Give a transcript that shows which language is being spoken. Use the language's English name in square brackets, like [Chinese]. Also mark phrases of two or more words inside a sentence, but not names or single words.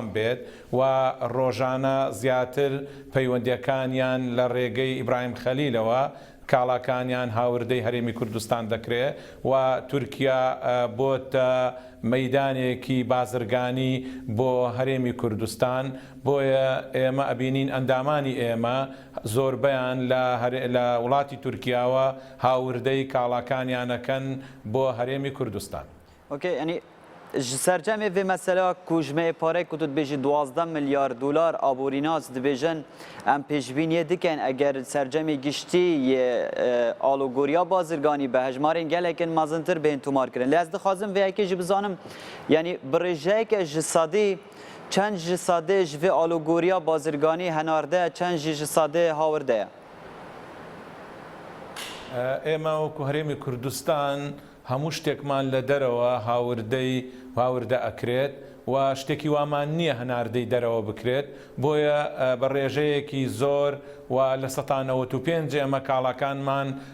[Central Kurdish] بێت و ڕۆژانە زیاتر پەیوەندیەکانیان لە ڕێگەی ئیبراهیم خەلیلەوە کاڵاکانیان هاوردەی هەرێمی کوردستان دەکرێت و تورکیا بۆتە مەیدانێکی بازرگانی بۆ هەرێمی کوردستان بۆیە ئێمە ئەبینین ئەندامانی ئێمە زۆربەیان لە وڵاتی تورکیاوە هاوردەی کاڵاکانیانەکەن بۆ هەرێمی کوردستان. [Kurdish] اوکی یعنی سرجەمێ vê mesela kujmeyê parê ku tu dibêjî 12 milyar dolar aborînas dibêjin em pêşbîniyê dikin eger sercemê giştî yê alogoriya bazirganî bi hejmarên gelekin mezintir bên tomar kirin. Lê ez dixwazim vê yekê jî bizanim yanî bi rêjeyeke ji sadê çend ji sadê ji vê alogoriya bazirganî henarde çend jî ji sadê hawirde ye. [Central Kurdish] ئێمە وەکو هەرێمی کوردستان هەموو شتێکمان لە دەرەوە هاوردە ئەکرێت و شتێکی وامان نییە هەناردەی دەرەوە بکرێت بۆیە بە ڕێژەیەکی زۆر و لە 95 ئێمە کاڵاکانمان